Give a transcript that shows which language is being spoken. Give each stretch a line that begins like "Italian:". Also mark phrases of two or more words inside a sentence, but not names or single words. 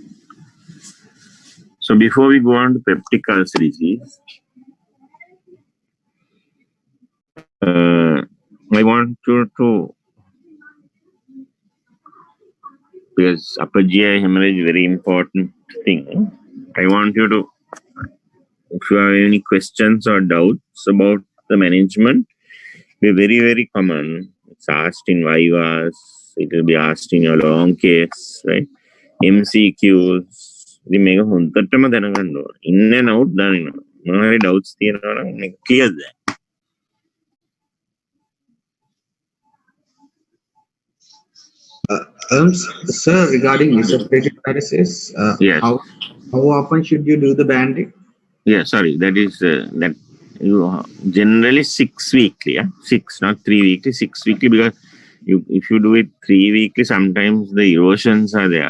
English: So before we go on to peptic ulcer disease, I want you to, because upper GI hemorrhage is a very important thing, I want you to, if you have any questions or doubts about the management, they're very, very common. It's asked in vivas, it will be asked in your long case, right? MCQs.
Sinhala: ඉතින් මේක හොඳටම දැනගන්න ඕන.
English: In and out
Sinhala: දනින්න. මොනවා හරි doubts තියෙනවා නම් මේක
English: clear that. Sir, regarding esophageal varices, Yes. how often should you do the banding? Yeah, sorry, that is that you generally 6 weekly, 6, not 3 weekly, 6 weekly, because if you do it 3 weekly, sometimes the erosions are there.